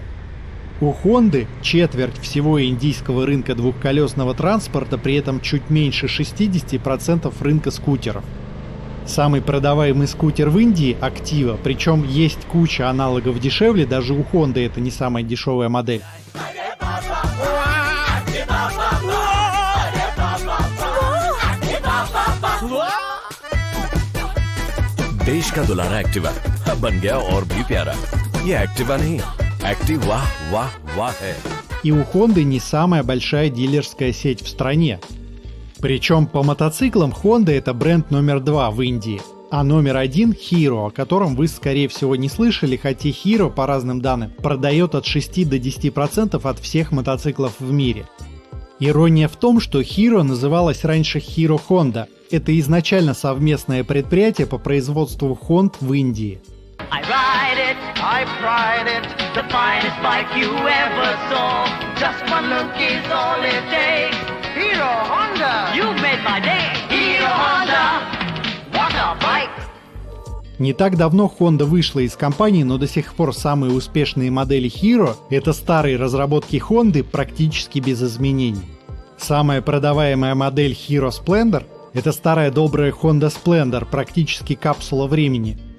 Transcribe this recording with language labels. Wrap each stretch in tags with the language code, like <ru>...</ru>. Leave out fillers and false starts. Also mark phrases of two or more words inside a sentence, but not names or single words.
<ru>У Honda четверть всего индийского рынка двухколесного транспорта, при этом чуть меньше 60% рынка скутеров. Самый продаваемый скутер в Индии – Activa, причем есть куча аналогов дешевле, даже у Honda это не самая дешевая модель.</ru> <hi>देश का दुलारा एक्टिवा अब बन गया और भी प्यारा। ये एक्टिवा नहीं, एक्टिव वाह वाह वाह है।</hi> <ru>И у Honda не самая большая дилерская сеть в стране. Причем по мотоциклам Honda это бренд номер 2 в Индии, а номер 1 Hero, о котором вы скорее всего не слышали, хотя Hero, по разным данным, продает от 6 до 10% от всех мотоциклов в мире. Ирония в том, что Hero называлась раньше Hero Honda. Это изначально совместное предприятие по производству Хонд в Индии.</ru> <en>I ride it, I've tried it, the finest bike you ever saw. Just one look is all it takes. Hero Honda, you've made my day. Hero Honda, what a bike!</en> <ru>Не так давно Honda вышла из компании, но до сих пор самые успешные модели Hero — это старые разработки Honda практически без изменений. Самая продаваемая модель Hero Splendor — это старая добрая Honda Splendor, практически капсула времени.</ru>